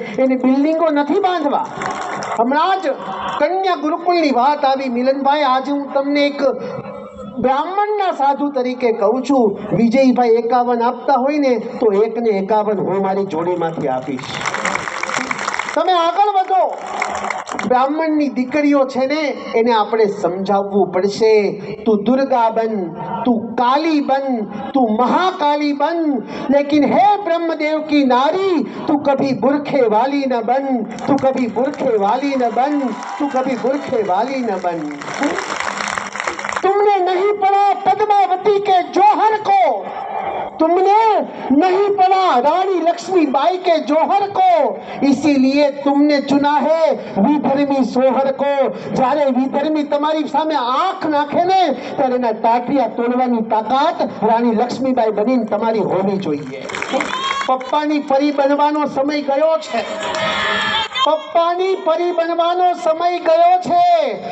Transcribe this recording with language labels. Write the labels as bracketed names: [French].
[Gujarati] એને બિલ્ડિંગો નથી બાંધવા. હમણાં જ કન્યા ગુરુકુળની વાત આવી. મિલનભાઈ, આજે હું તમને એક બ્રાહ્મણના સાધુ તરીકે કહું છું, વિજયભાઈ 51 આપતા હોય ને તો 1 ને 51 હું મારી જોડીમાંથી આપીશ. તમે આગળ વધો. બ્રાહ્મણની દીકરીઓ છે ને, એને આપણે સમજાવવું પડશે, તું દુર્ગા બન, તું કાલી બન, તું મહાકાલી બન, [Hindi] लेकिन हे ब्रह्मदेव की नारी, तू कभी बुरखे वाली न बन, तू कभी बुरखे वाली न बन, तू कभी बुरखे वाली न बन. तुमने नहीं पढ़ा पद्मावती के जौहर को, तुमने नहीं पढ़ा रानी लक्ष्मीबाई के जौहर को, इसीलिए तुमने चुना है विधर्मी सोहर को. [Gujarati] જ્યારે વિધર્મી તમારી સામે આંખ નાખે ને, ત્યારે એના ટાટિયા તોડવાની તાકાત રાણી લક્ષ્મીબાઈ બનીને તમારી હોવી જોઈએ. પપ્પાની પરી બનવાનો સમય ગયો છે. પપ્પાની પરી બનવાનો સમય ગયો છે.